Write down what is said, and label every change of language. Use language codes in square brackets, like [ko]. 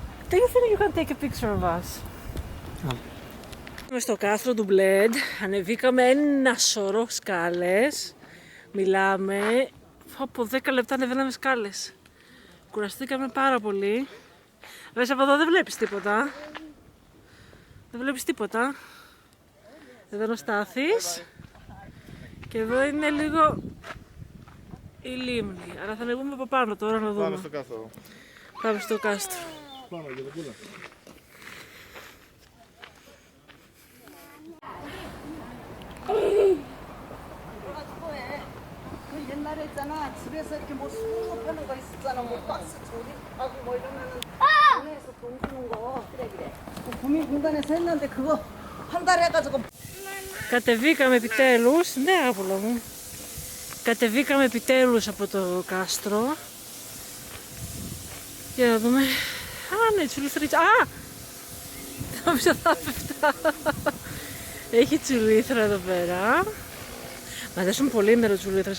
[en] Do you think you can take a picture of us? [el] Είμαι στο κάστρο του Bled, ανεβήκαμε ένα σωρό σκάλες, μιλάμε, από 10 λεπτά ανεβαίναμε σκάλες. Κουραστήκαμε πάρα πολύ. Βέβαια από εδώ δεν βλέπεις τίποτα. Δεν βλέπεις τίποτα. Εδώ είναι ο Στάθης. Και εδώ είναι λίγο η λίμνη. Άρα θα ανεβούμε από πάνω τώρα να δούμε. Πάμε στο κάστρο. Πάμε στο κάστρο. Πάμε για το πούλα. [ko] 옛날에 있잖아 집에서 이렇게 뭐 수거 파는 거 있었잖아 뭐 박스 조립하고 뭐 이러면은 동네에서 돈 주는 거 그래 구민공단에서 했는데 그거 한 달 해가지고 [el] Κατεβήκαμε επιτέλους, ναι άπουλα μου. Κατεβήκαμε επιτέλους από το κάστρο. Για να δούμε. Α, ναι, τσουλήθριτσα. Α! Νόμιζα θα πέφτα. Έχει τσουλήθρα εδώ πέρα. Μ' αρέσουν πολύ οι νεροτσουλήθρες.